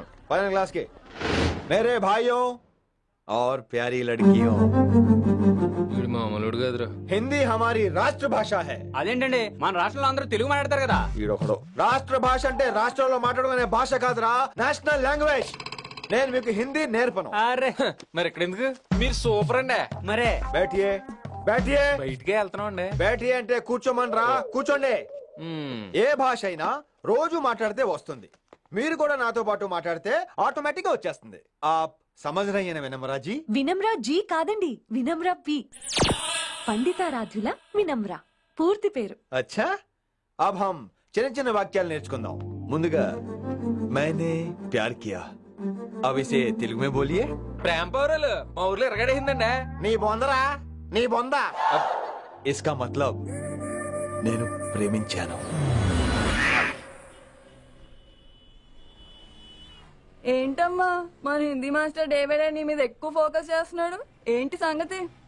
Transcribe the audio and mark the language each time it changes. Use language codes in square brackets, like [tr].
[te] పైన [hi] क्लास के मेरे भाइयों और प्यारी लड़कियों, [te] మామూలుడు కదరా. [hi] हिंदी हमारी राष्ट्र भाषा है. [te] అదేంటండి మన రాష్ట్రంలో అందరూ తెలుగు మాట్లాడతారు కదా. ఈడొకడు రాష్ట్ర భాష అంటే రాష్ట్రంలో మాట్లాడుకునే భాష కాదురా, [en] National language. [te] నేను మీకు హిందీ నేర్పను. అరే మరి ఇక్కడ ఎందుకు? మీరు సూపర్ అండి. మరే [hi] बैठिए बैठिए [te] బయటికే వెళ్తున్నాం అండి. [hi] बैठिए [te] అంటే కూర్చోమనరా, కూర్చోండి. ఏ భాష అయినా రోజు మాట్లాడితే వస్తుంది. మీరు కూడా నాతో పాటు మాట్లాడితే ఆటోమేటిక్ గా వచ్చేస్తుంది. [hi] आप समझ रही हैं विनम्रा जी? [te] వినమ్రా జీ కాదండి, వినమ్రా పి. పండితారాధ్యుల వినమ్రా పూర్తి పేరు. [hi] अच्छा अब हम [te] చిన్న చిన్న వాక్యాలు నేర్చుకుందాం. ముందుగా [hi] मैंने प्यार किया. अब इसे తెలుగు में बोलिए. [te] ప్రేమ పౌరాలు మా ఊర్లో ఎరగడేసిందండి. నీ బొందరా, నీ బొంద. [hi] इसका मतलब [te] నేను ప్రేమించాను. ఏంటమ్మా మన హిందీ మాస్టర్ డేవిడ్ నీ మీద ఎక్కువ ఫోకస్ చేస్తున్నాడు, ఏంటి సంగతి?